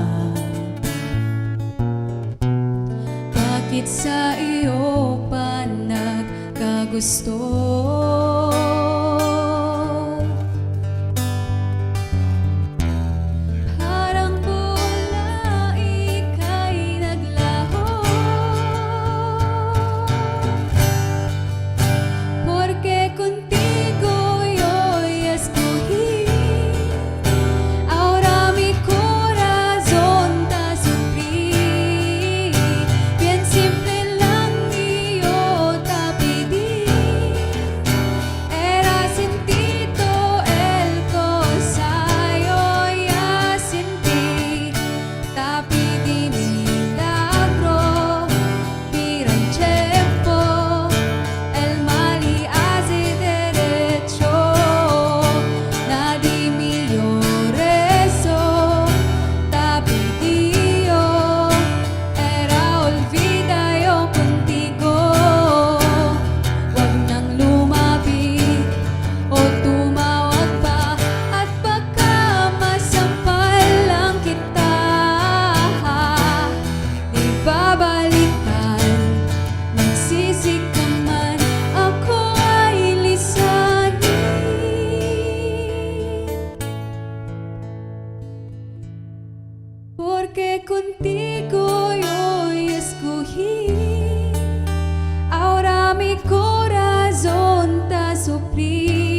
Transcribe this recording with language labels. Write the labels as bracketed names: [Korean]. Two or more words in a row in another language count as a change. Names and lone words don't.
[Filipino] Bakit sa iyo pa nagkagusto? Parang bula ika'y naglaho, [Chavacano] porque contigo yo escogí. Ahora mi corazón te sufrí. Bien simple lang iyo te pedí. Era sin ti todo el cosa yo ya sin ti. Te pedí milagro, vira el tiempo, el mal y hace derecho. Nadie mío rezo, te pedí yo, era olvida yo contigo. [Filipino] Huwag nang lumapit o tumawag pa, at baka masampal lang kita. Di babalikan, magsisi ka man, ako ay lisanin. [Chavacano] Porque contigo yo escogí. Ahora mi corazón te sufrí.